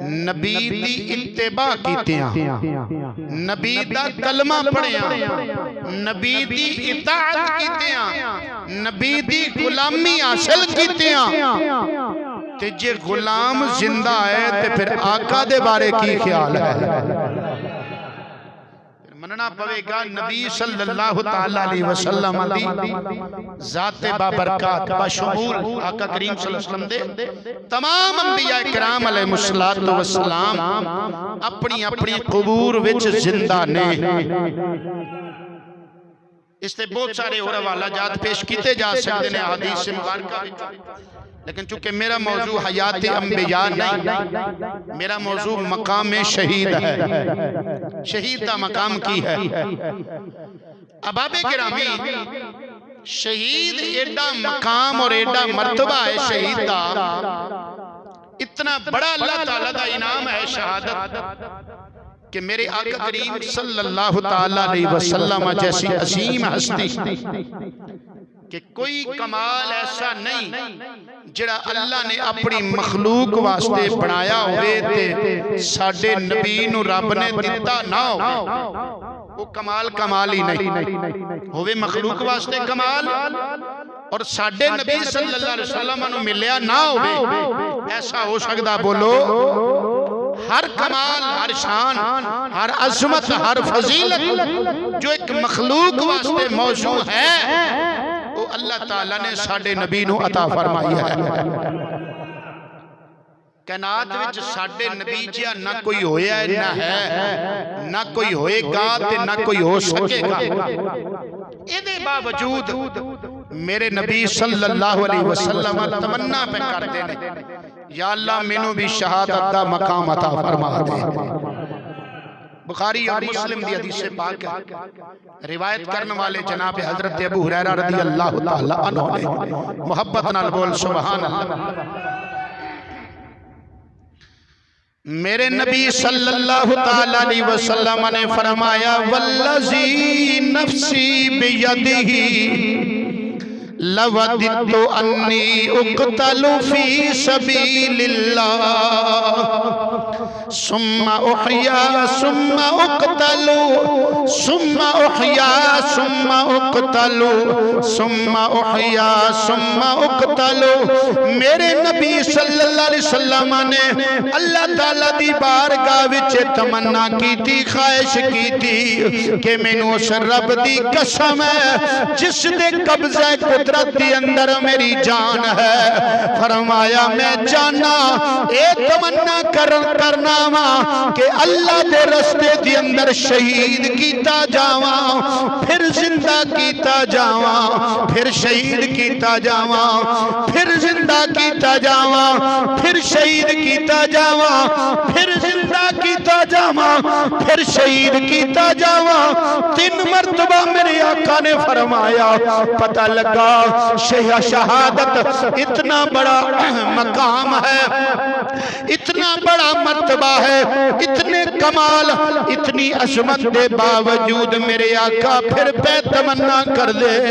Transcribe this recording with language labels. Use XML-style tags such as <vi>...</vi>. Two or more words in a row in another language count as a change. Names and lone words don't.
<pa>نبی دی اتباع کیتیاں، نبی دا کلمہ پڑھیا، نبی دی اطاعت کیتیاں، نبی دی غلامی حاصل کیتیاں. تے جے غلام زندہ ہے تے فیر آقا دے بارے کی خیال ہے? منّنا پوے گا نبی</pa> <ar>صلى الله تعالى عليه وسلم</ar> <pa>دی ذاتِ بابرکت بشمول آقا کریم</pa> <ar>صلى الله عليه وسلم</ar> <pa>دے تمام انبیاء کرام</pa> <ar>عليهم الصلاة والسلام</ar> <pa>اپنی اپنی قبور وچ زندہ نے.</pa> <ur>اس تے بہت سارے اور حوالہ جات پیش کیے جا سکتے ہیں حدیث مبارکہ، لیکن چونکہ میرا موضوع حیات انبیاء نہیں، میرا موضوع مقام شہید ہے.</ur> <pa>شہید کا مقام کی ہے? احبابِ گرامی، شہید ایڈا مقام اور ایڈا مرتبہ ہے شہید کا، اتنا بڑا اللہ تعالیٰ کا انعام ہے شہادت کہ میرے آقا کریم</pa> <ar>صلى الله تعالى عليه وسلم</ar> <pa>جیسی عظیم ہستی کہ کوئی کمال ایسا نہیں جیہڑا اللہ نے اپنی مخلوق واسطے بنایا ہووے تے ساڈے نبی نوں رب نے دتا نہ ہو. او کمال کمال ہی نہیں ہووے، مخلوق واسطے کمال اور ساڈے نبی</pa> <ar>صلى الله عليه وسلم</ar> <pa>نوں ملیا نہ ہووے، ایسا ہو سکدا? بولو. ہر کمال، ہر شان، ہر عظمت، ہر فضیلت جو اک مخلوق واسطے موجود ہے او اللہ تعالیٰ نے ساڈے نبی نوں عطا فرمائی ہے. کائنات وچ ساڈے نبی جیہا نہ کوئی ہویا نہ ہے، نہ کوئی ہوئے گا تے نہ کوئی ہو سکے گا. ایہدے باوجود میرے نبی</pa> <ar>صلى الله عليه وسلم</ar> <pa>تمنا پے کردے نے، یا اللہ مینوں وی شہادت دا مقام عطا فرما دے. بخاری اور مسلم دی حدیث پاک ہے. روایت کرن والے جناب حضرت ابو ہریرہ</pa> <ar>رضي الله تعالى عنه</ar> <pa>نے محبت نال بول</pa> <ar>سبحان الله.</ar> <pa>میرے نبی</pa> <ar>صلى الله تعالى عليه وسلم</ar> <pa>نے فرمایا</pa> <ar>والذي نفسي بيده لوددت أني أقتل في سبيل الله ثم أحيا ثم أقتل ثم أحيا ثم أقتل ثم أحيا ثم أقتل.</ar> <pa>میرے نبی</pa> <ar>صلى الله عليه وسلم</ar> <pa>نے اللہ تعالیٰ دی بارگاہ وچ تمنا کیتی، خواہش کیتی کہ مینوں اس رب دی قسم ہے جس دے قبضہ قدرت دے اندر میری جان ہے. فرمایا میں جانا ایہ تمنا کرنا واں کہ اللہ دے رستے دے اندر شہید کیتا جاواں، فیر زندہ کیتا جاواں، فیر شہید کیتا جاواں، فیر زندہ کیتا جاواں، فیر شہید کیتا جاواں، فیر زندہ کیتا جاواں، فیر شہید کیتا جاواں. 3 مرتبہ میرے آقا نے فرمایا. پتا لگا شہادت اتنا وڈا مقام ہے، اتنا وڈا مرتبہ ہے، اتنے کمال، اتنی عظمت دے باوجود میرے آقا فیر پے تمنا کر دے.</pa>